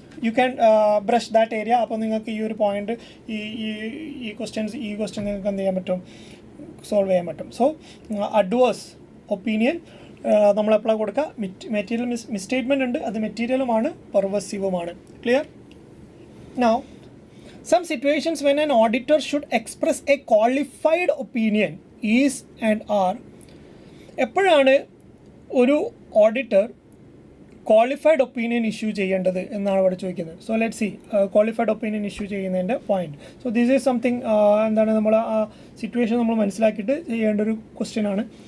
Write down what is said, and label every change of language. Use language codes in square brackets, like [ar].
[en] You can brush that area. [ml] അപ്പോൾ നിങ്ങൾക്ക് ഈ ഒരു പോയിന്റ്, ഈ ക്വസ്റ്റ്യൻ നിങ്ങൾക്ക് എന്ത് ചെയ്യാൻ പറ്റും? സോൾവ് ചെയ്യാൻ പറ്റും. സോ അഡ്വേഴ്സ് ഒപ്പീനിയൻ നമ്മളെപ്പോഴാണ് കൊടുക്കുക? മെറ്റീരിയൽ മിസ്സ്റ്റേറ്റ്മെൻ്റ് ഉണ്ട്, അത് മെറ്റീരിയലുമാണ്, പെർവസീവുമാണ്. Clear? Now [en] Some situations when an auditor should express a qualified opinion is and are. [ml] എപ്പോഴാണ് ഒരു ഓഡിറ്റർ ക്വാളിഫൈഡ് ഒപ്പീനിയൻ ഇഷ്യൂ ചെയ്യേണ്ടത് എന്നാണ് ഇവിടെ ചോദിക്കുന്നത്. So let see qualified opinion issue ചെയ്യുന്നതിൻ്റെ point. [en] so this is something [ml] എന്താണ് നമ്മൾ ആ സിറ്റുവേഷൻ നമ്മൾ മനസ്സിലാക്കിയിട്ട് ചെയ്യേണ്ട ഒരു ക്വസ്റ്റ്യൻ ആണ്.